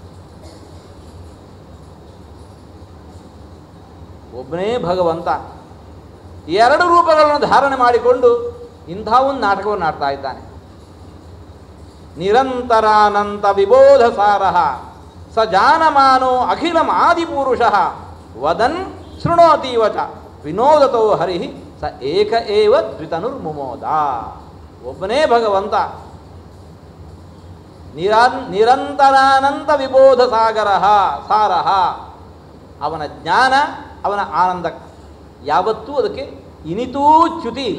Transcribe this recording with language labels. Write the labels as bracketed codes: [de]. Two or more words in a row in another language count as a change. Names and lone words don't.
[kn] ಒಬ್ಬನೇ ಭಗವಂತ 2 ರೂಪಗಳನ್ನು ಧಾರಣೆ ಮಾಡಿಕೊಂಡು ಇಂಥ ಒಂದು ನಾಟಕವನ್ನು ಆಡ್ತಾ ಇದ್ದಾನೆ. [sa] ನಿರಂತರಾನಂತ ವಿಬೋಧ ಸಾರಃ ಸ ಜಾನಮಾನೋ ಅಖಿಲಂ ಆದಿಪುರುಷಃ ವದನ್ ಶೃಣೋತೀವ ಚ ವಿನೋದತೋ ಹರಿ ಸ ಏಕ ಏವ ದ್ವಿತನುರ್ಮುಮೋದ. [kn] ಒಬ್ಬನೇ ಭಗವಂತ, [sa] ನಿರಂತರಾನಂತ ವಿಬೋಧ ಸಾರಃ. [kn] ಅವನ ಜ್ಞಾನ, ಅವನ ಆನಂದ ಯಾವತ್ತೂ ಅದಕ್ಕೆ ಇನಿತೂ ಚ್ಯುತಿ ಇಲ್ಲ.